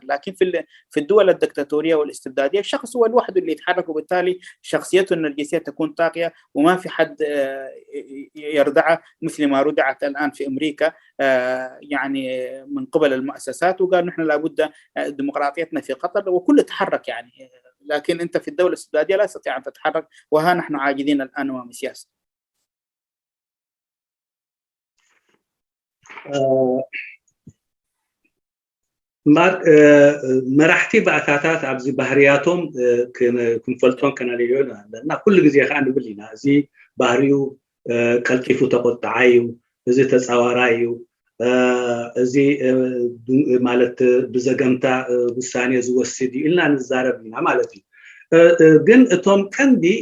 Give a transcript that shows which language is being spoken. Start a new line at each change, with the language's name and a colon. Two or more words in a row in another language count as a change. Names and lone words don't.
Arabic: لكن في الدول الدكتاتورية والاستبدادية الشخص هو الوحيد اللي يتحرك، وبالتالي شخصيته النرجسية تكون طاغية وما في حد يردعه مثل ما ردعت الآن في أمريكا يعني من قبل المؤسسات، وقال نحن لابد ديمقراطيتنا في خطر وكل تحرك يعني. لكن أنت في الدولة الاستبدادية لا تستطيع أن تتحرك، وها نحن عاجزين الآن أمام السياسة.
Tigrinya: መራሕቲ ባእታታት ኣብዚ ባህርያቶም ክንፈልጦም ከነልዮና ኣለና። ኩሉ ግዜ ከዓ ንብል ኢና እዚ ባህሪኡ ቀልጢፉ ተቆጣዓይ እዩ፣ እዚ ተፃዋራይ እዩ፣ እዚ ማለት ብዘገምታ ውሳኔ ዝወስድ እዩ ኢልና ንዛረብ ኢና ማለት እዩ። ግን እቶም ቀንዲ